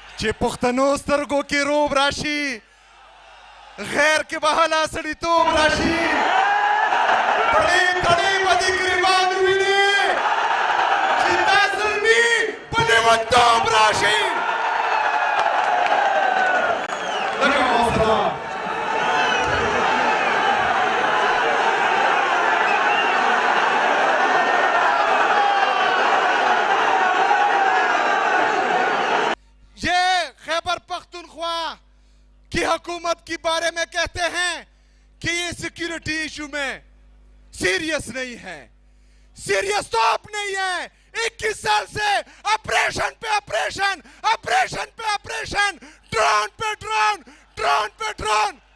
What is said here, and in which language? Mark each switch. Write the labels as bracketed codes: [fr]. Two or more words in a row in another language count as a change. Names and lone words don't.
[ps] چې پښتنو سترګو کې روب راشي غیر کې به حالا سړیتوب راشي کړي کړي به دې ګریوان ویني چې دا زلمي په لیونتوب راشي لکه حوصله [ur] خیبر پختونخوا کی حکومت کے بارے میں کہتے ہیں کہ یہ سیکیورٹی ایشو میں سیریس نہیں ہے سیریس تو اب نہیں ہے 21 سال سے آپریشن پہ آپریشن آپریشن پہ آپریشن ڈرون پہ ڈرون ڈرون پہ ڈرون